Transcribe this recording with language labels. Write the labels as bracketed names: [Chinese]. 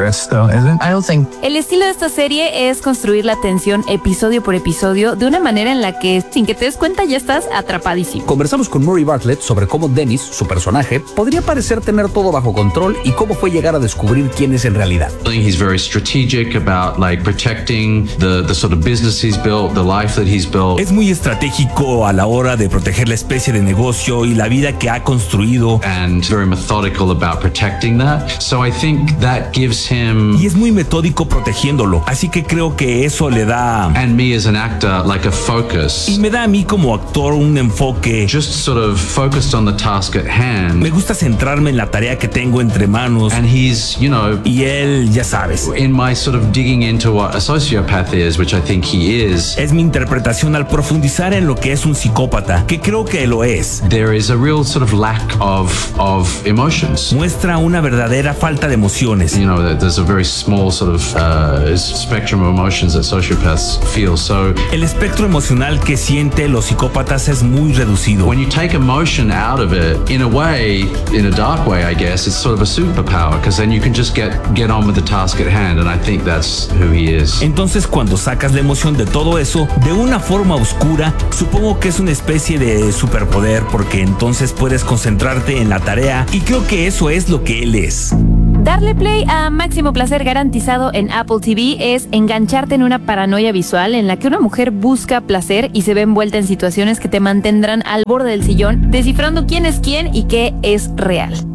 [Spanish] El estilo de esta serie es construir la tensión episodio por episodio de una manera en la que, sin que te des cuenta, ya estás atrapadísimo. Conversamos con Murray Bartlett sobre cómo Dennis, su personaje, podría parecer tener todo bajo control y cómo fue llegar a descubrir quién es en realidad. [English] He's very strategic about like protecting the sort of business he's built, the life that he's built. [Spanish] Es muy estratégico a la hora de proteger la especie de negocio y la vida que ha construido. [English] And very methodical about protecting that. So I think that gives him. [Spanish] Y es muy metódico protegiéndolo. Así que creo que eso le da. [English] And me as an actor, like a focus. [Spanish] Y me da a mí como actor un enfoque. [English] Just sort of focused on the task at hand. [Spanish] Me gusta centrarme en la tarea que tengo entre manos. [English] And he's, you know. [Spanish] Y él, ya sabes. [English] In my sort of digging into what a sociopath is, which I think he is. [Spanish] Es mi interpretación al profundizar en lo que es un psicópata, que creo que lo es. [English] There is a real sort of lack of emotions. [Spanish] Muestra una verdadera falta de emociones. [English] You know, there's a very small sort of spectrum of emotions that sociopaths feel. So [Spanish] el espectro emocional que siente los psicópatas es muy reducido. [English] When you take emotion out of it, in a way, in a dark way, I guess, it's sort of a superpower because then you can just get on with the task at hand, and I think that's who he is. [Spanish] Entonces, cuando sacas la emoción de todo eso, de una forma oscura, supongo que es una especie de superpoder, porque entonces puedes concentrarte en la tarea, y creo que eso es lo que él es. Darle play a Máximo Placer Garantizado en Apple TV es engancharte en una paranoia visual en la que una mujer busca placer y se ve envuelta en situaciones que te mantendrán al borde del sillón, descifrando quién es quién y qué es real.